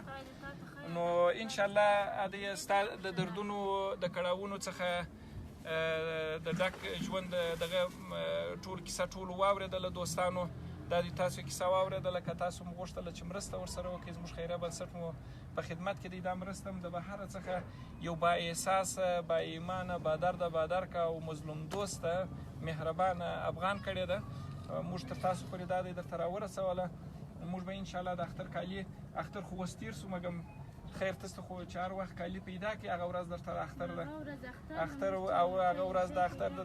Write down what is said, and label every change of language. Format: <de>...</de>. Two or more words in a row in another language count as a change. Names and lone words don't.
<ps>نو انشاءالله ستا د دردونو د کړاوونو څخه د ډک ژوند دغه ټول کیسه ټولو واورېدله. دوستانو دا د تاسو کیسه واورېدله، که تاسو مو غوښتله چې مرسته ورسره وکړئ، زموږ خیریه بنسټ مو په خدمت کې دی. دا مرسته هم د بهره څخه یو با احساسه، با ایمانه، با درده، با درکه او مظلوم دوسته مهربانه افغان کړې ده. موږ تر تاسو پورې دا دی درته راورسوله. موږ به انشاءالله د اختر کالي، اختر خو اوس تېر سو، مګم خیر تاسو خو چې هر وخت کالي پیدا کړي، هغه ورځ درته اختر ده، اختر او هغه ورځ د اختر ده.</ps>